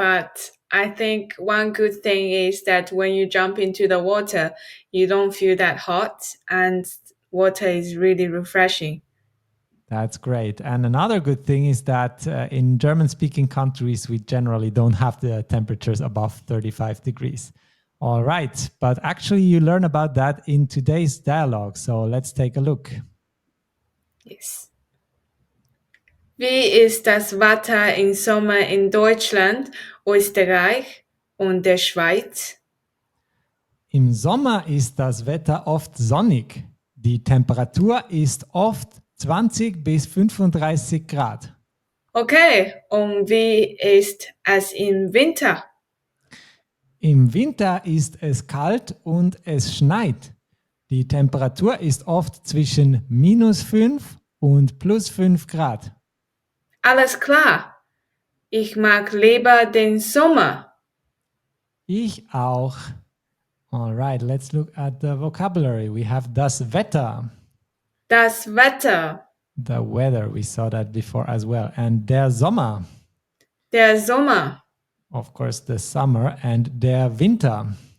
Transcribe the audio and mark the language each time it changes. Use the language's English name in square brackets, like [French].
[English] But I think one good thing is that when you jump into the water, you don't feel that hot, and water is really refreshing. That's great. And another good thing is that in German speaking countries, we generally don't have the temperatures above 35 degrees. All right. But actually, you learn about that in today's dialogue. So let's take a look. Yes. [German] Wie ist das Wetter im Sommer in Deutschland, Österreich und der Schweiz? Im Sommer ist das Wetter oft sonnig. Die Temperatur ist oft 20 bis 35 Grad. Okay, und wie ist es im Winter? Im Winter ist es kalt und es schneit. Die Temperatur ist oft zwischen -5 und +5 Grad. Alles klar. Ich mag lieber den Sommer. Ich auch. [English] All right, let's look at the vocabulary. We have das Wetter, [German] Das Wetter, [English] the weather. We saw that before as well. And [German] der Sommer, der Sommer, [English] of course, the summer. And der Winter,